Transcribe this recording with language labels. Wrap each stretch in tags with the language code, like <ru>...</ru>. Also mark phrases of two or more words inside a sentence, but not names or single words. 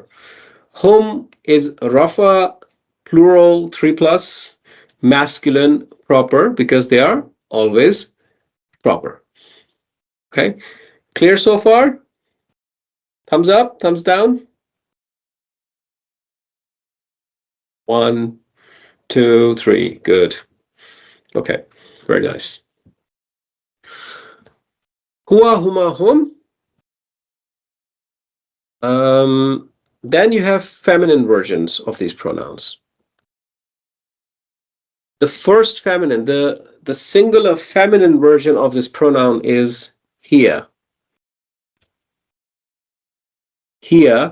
<en>Hum is rafa, plural, 3 plus, masculine, proper, because they are always proper. Okay, clear so far? Thumbs up, thumbs down? 1, 2, 3, good. Okay, very nice.</en> <ar>هو، هما، هم.</ar> <en>Then you have feminine versions of these pronouns. The first feminine, the singular feminine version of this pronoun is hiya.</en> <ar>Hiya.</ar>